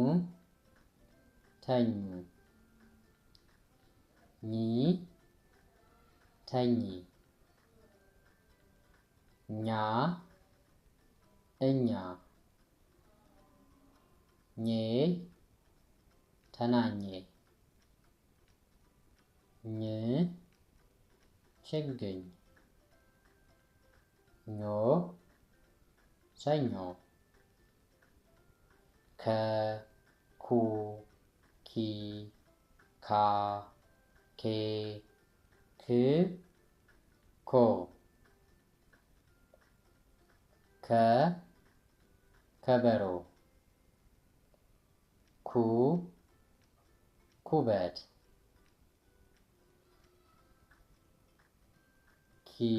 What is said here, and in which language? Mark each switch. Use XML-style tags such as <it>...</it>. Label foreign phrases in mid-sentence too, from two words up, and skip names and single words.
<am>ተኙ ኚ ተኚ ኛ እኛ ኜ ተናኘ ኝ ችግኝ ኞ ሰኞ ከ ኩ ኪ ካ ኬ ክ ኮ ከ ከበሮ ኩ ኩበት ኪ</am>